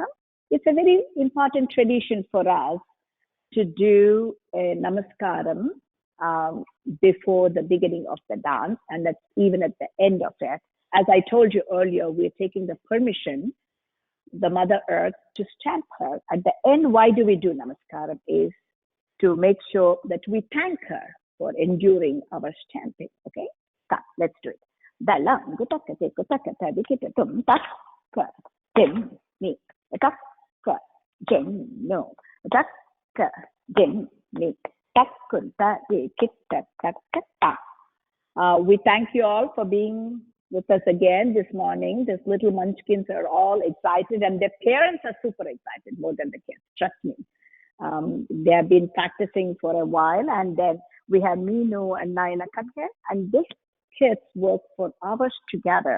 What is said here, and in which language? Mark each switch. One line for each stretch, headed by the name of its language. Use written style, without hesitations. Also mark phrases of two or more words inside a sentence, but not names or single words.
English: It's a very important tradition for us to do a Namaskaram before the beginning of the dance, and that's even at the end of it. As I told you earlier, we're taking the permission, the Mother Earth, to stamp her. At the end, why do we do Namaskaram? Is to make sure that we thank her for enduring our stamping. Okay? Let's do it. Dalam gutaka te gutaka ta dikita tum tak ka dim mi tak ka jem no tak ka dim mi tak kunta dikita tak ta. We thank you all for being with us again this morning. These little munchkins are all excited, and their parents are super excited, more than the kids, trust me. They have been practicing for a while, and then we have Minu and Naina come here, and these kids work for hours together.